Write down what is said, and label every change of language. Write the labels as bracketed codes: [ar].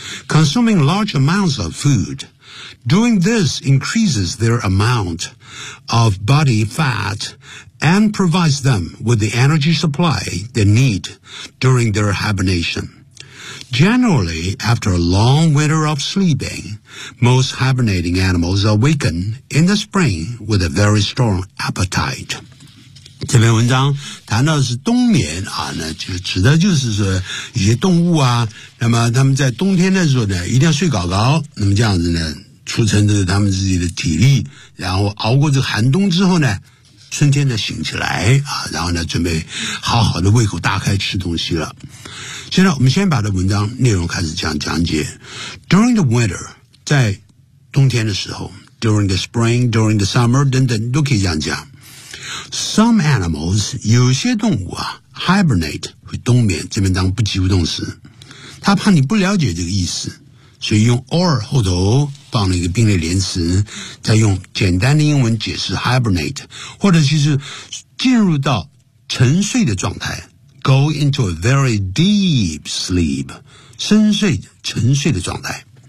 [en] Consuming large amounts of food. Doing this increases their amount of body fat and provides them with the energy supply they need during their hibernation. Generally, after a long winter of sleeping, most hibernating animals awaken in the spring with a very strong appetite. [zh] 这篇文章谈到的是冬眠啊那就指的就是说一些动物啊那么他们在冬天的时候呢一定要睡高高那么这样子呢储存着他们自己的体力然后熬过这个寒冬之后呢春天呢醒起来啊然后呢准备好好的胃口大开吃东西了。现在我们先把这文章内容开始讲解。 [en] During the winter, [zh] 在冬天的时候 [en] ,during the spring, during the summer, [zh] 等等都可以这样讲。 [en] Some animals, [zh] 有些动物啊 hibernate, 会冬眠这边当不及物动词。他怕你不了解这个意思所以用 or 后头放了一个并列连词再用简单的英文解释 hibernate, 或者就是进入到沉睡的状态 [en] go into a very deep sleep, [zh] 深睡沉睡的状态。